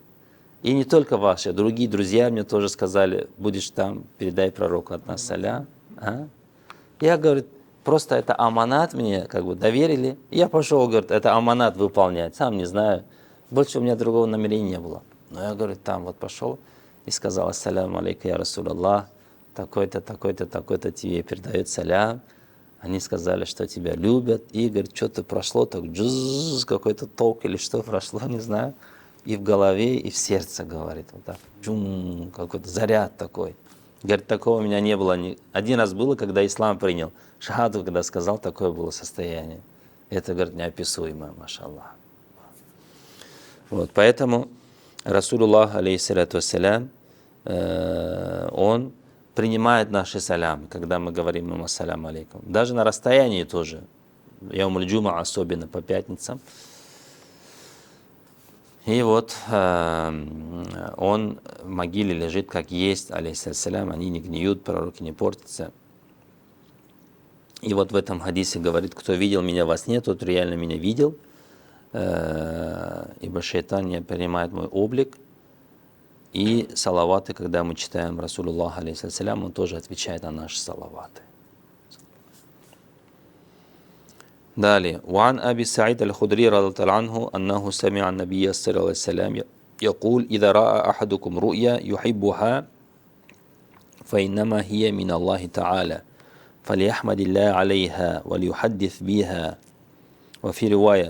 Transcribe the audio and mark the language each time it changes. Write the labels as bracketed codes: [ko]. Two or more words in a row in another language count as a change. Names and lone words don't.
[ru] И не только ваши, другие друзья мне тоже сказали, будешь там, передай пророку от нас салям. А? Я, говорит, просто это аманат мне как бы доверили. И я пошел, говорит, это аманат выполнять. Сам не знаю. Больше у меня другого намерения не было. Но я, говорит, там вот пошел и сказал, [ar] السلام عليك, يا رسول الله, [ru] такой-то, такой-то, такой-то тебе передает салям. Они сказали, что тебя любят. И, говорит, что-то прошло, так джузз, какой-то ток или что прошло, не знаю. И в голове, и в сердце, говорит, вот так. Джум, какой-то заряд такой. Говорит, такого у меня не было. Один раз было, когда ислам принял. Шахаду, когда сказал, такое было состояние. Это, говорит, неописуемое, машаллах. Вот, поэтому Расулуллах, [ar] عليه الصلاة والسلام, [ru] он принимает наши салямы, когда мы говорим ему [ar] السلام عليكم. [ru] Даже на расстоянии тоже. [ar] يوم الجمعة, [ru] особенно по пятницам. И вот он в могиле лежит, как есть, алейхиссалям, они не гниют, пророки не портятся. И вот в этом хадисе говорит, кто видел меня во сне, тот реально меня видел, ибо шайтан не принимает мой облик. И салаваты, когда мы читаем Расулуллах, алейхиссалям, он тоже отвечает на наши салаваты. Далее. [ar] وعن أبي سعيد الخدري رضي الله عنه أنه سمع النبي صلى الله عليه وسلم يقول إذا رأى أحدكم رؤيا يحبها فإنما هي من الله تعالى فليحمد الله عليها وليحدث بها وفي رواية